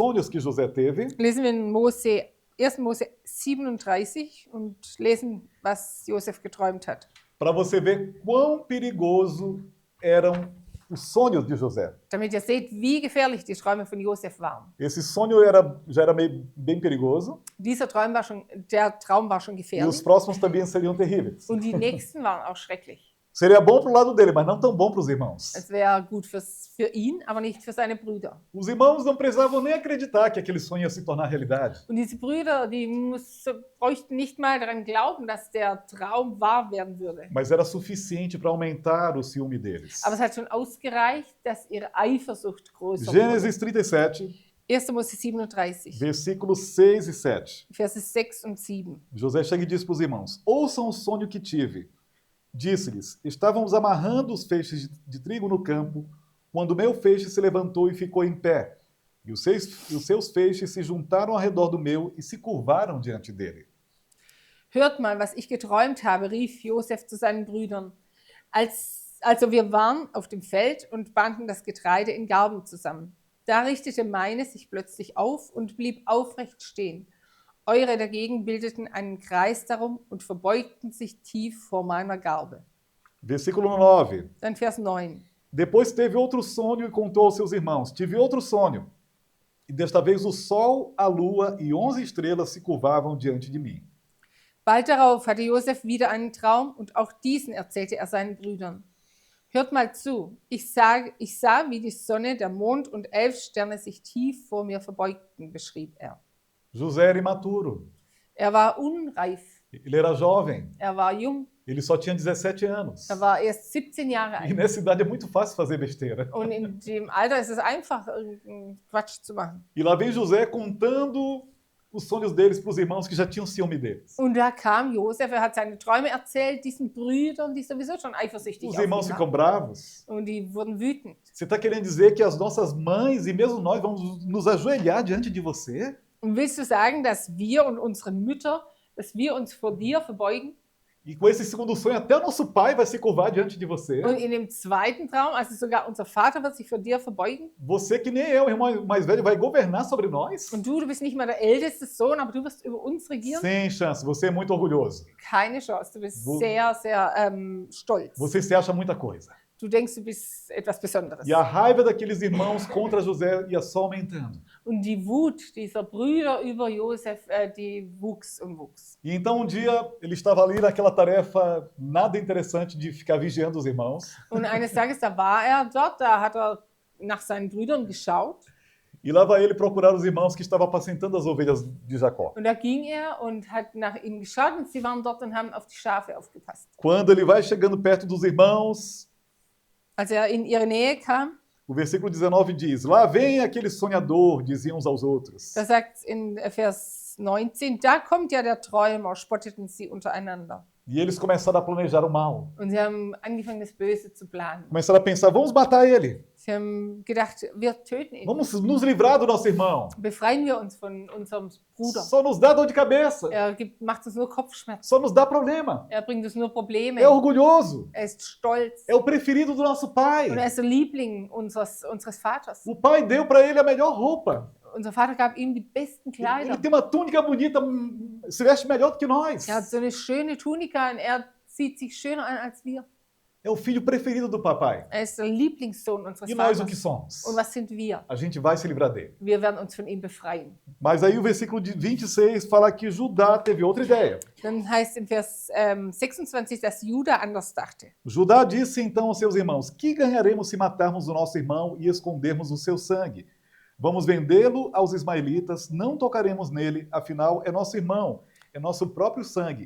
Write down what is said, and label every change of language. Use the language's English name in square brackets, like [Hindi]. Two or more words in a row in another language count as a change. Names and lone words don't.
[Portuguese] sonhos que José teve. [German] Lesen wir in 1. Mose 37 und lesen, was Josef geträumt hat. [Portuguese] Para você ver quão perigoso eram os sonhos de José. [German] Damit ihr seht, wie gefährlich die Träume von Josef waren. [Portuguese] Esse sonho já era bem perigoso [German] Der Traum war schon [Portuguese] e os [German] gefährlich [Portuguese] próximos também seriam terríveis. [German] und die nächsten waren auch schrecklich. [Portuguese] Seria bom para o lado dele, mas não tão bom para os irmãos. [German] Es wäre gut für ihn, aber nicht für seine Brüder. [Portuguese] Os irmãos não precisavam nem acreditar que aquele sonho ia se tornar realidade. [German] Und diese Brüder, bräuchten nicht mal daran glauben, dass der Traum wahr werden würde. [Portuguese] Mas era suficiente para aumentar o ciúme deles. [German] Aber es hat schon ausgereicht, dass ihre Eifersucht größer wurde. [Portuguese] Gênesis 37, [German] 1. Mose 37, [Portuguese] versículos 6 e 7. [German] Verse 6 und 7. [Portuguese] José chega e diz para os irmãos: ouçam o sonho que tive. Disse-lhes: estávamos amarrando os feixes de trigo no campo, quando meu feixe se levantou e ficou em pé. E os seus feixes se juntaram ao redor do meu e se curvaram diante dele. [German] Hört mal, was ich geträumt habe, rief Josef zu seinen Brüdern. Also wir waren auf dem Feld und banden das Getreide in Garben zusammen. Da richtete meine sich plötzlich auf und blieb aufrecht stehen. Eure dagegen bildeten einen Kreis darum und verbeugten sich tief vor meiner Garbe. [Portuguese] Versículo 9. [German] Dann Vers 9. [Portuguese] Depois teve outro sonho e contou aos seus irmãos: tive outro sonho. E desta vez o sol, a lua e 11 estrelas se curvavam diante de mim. [German] Bald darauf hatte Josef wieder einen Traum und auch diesen erzählte er seinen Brüdern. Hört mal zu, ich sah, wie die Sonne, der Mond und 11 Sterne sich tief vor mir verbeugten, beschrieb er. [Portuguese] José era imaturo. [German] Er war unreif, [Portuguese] Ele era jovem. [German] er war jung, [Portuguese] Ele só tinha 17 anos. [German] er war erst 17 Jahre [Portuguese] E [German] alt. [Portuguese] nessa idade é muito fácil fazer besteira. [German] Und in dem Alter ist es einfach, irgendeinen Quatsch zu machen. [Portuguese] E lá vem José contando os sonhos deles para os irmãos que já tinham ciúme deles. [German] Und da kam Josef, er hat seine Träume erzählt, diesen Brüdern, die sowieso schon eifersüchtig [Portuguese] Os [German] auf [Portuguese] irmãos [German] ihn [Portuguese] ficam [German] waren. [Portuguese] bravos. [German] Und die wurden wütend. [Portuguese] Você está querendo dizer que as nossas mães e mesmo nós vamos nos ajoelhar diante de você? [German] Und willst du sagen, dass wir und unsere Mütter, dass wir uns vor dir verbeugen? [Portuguese] E com esse segundo sonho, até o nosso pai vai se curvar diante de você. [German] Und in dem zweiten Traum, also sogar unser Vater wird sich vor dir verbeugen. [Portuguese] Você que nem eu, o irmão mais velho, vai governar sobre nós? [German] Und du bist nicht mal der älteste Sohn, aber du wirst über uns regieren. [Portuguese] Sem chance, você é muito orgulhoso. [German] Keine Chance, du bist Wo- sehr, sehr stolz. [Portuguese] Você se acha muita coisa. [German] Du denkst, du bist etwas Besonderes. [Portuguese] E a raiva daqueles irmãos contra José ia só aumentando. [German] Und die Wut dieser Brüder über Josef, die wuchs und wuchs. [Portuguese] E então um dia ele estava ali naquela tarefa nada interessante de ficar vigiando os irmãos. [German] Und eines Tages, da war er dort, da hat er nach seinen Brüdern geschaut. [Portuguese] E lá vai ele procurar os irmãos que estavam apacentando as ovelhas de Jacó. [German] Und da ging er und hat nach ihnen geschaut und sie waren dort und haben auf die Schafe aufgepasst. [Portuguese] Quando ele vai chegando perto dos irmãos, [German] Als er in ihre Nähe kam, [Portuguese] o versículo 19 diz: lá vem aquele sonhador, diziam uns aos outros. [German] da sagt in Vers 19, da kommt ja der Träumer, spotteten sie untereinander. [Portuguese] E eles começaram a planejar o mal. [German] Und sie haben angefangen, das Böse zu planen. [Portuguese] Começaram a pensar: vamos matar ele. [German] Sie haben gedacht, wir töten ihn. [Portuguese] Vamos nos livrar do nosso irmão. [German] Befreien wir uns von unserem Bruder. [Portuguese] Só nos dá dor de cabeça. [German] Macht uns nur Kopfschmerzen. [Portuguese] Só nos dá problema. [German] Er bringt uns nur Probleme. [Portuguese] É orgulhoso. [German] Er ist stolz. [Portuguese] É o preferido do nosso pai. [German] Und er ist der Liebling unseres Vaters. [Portuguese] O pai deu para ele a melhor roupa. [German] Unser Vater gab ihm die besten [Portuguese] Ele [German] Kleider. [Portuguese] tem uma túnica bonita, se veste melhor do que nós. [German] Er hat so eine schöne Tunika und er zieht sich schöner an als wir. [Portuguese] É o filho preferido do papai. [German] Er ist der Lieblingssohn unseres [Portuguese] E nós o que [German] Vaters. [Portuguese] somos? [German] Und was sind wir? [Portuguese] A gente vai se livrar dele. [German] Wir werden uns von ihm befreien. [Portuguese] Mas aí o versículo de 26 fala que Judá teve outra ideia. [German] Dann heißt im Vers 26, dass Juda anders dachte. [Portuguese] Judá disse então aos seus irmãos: que ganharemos se matarmos o nosso irmão e escondermos o seu sangue? Vamos vendê-lo aos ismaelitas, não tocaremos nele, afinal é nosso irmão, é nosso próprio sangue.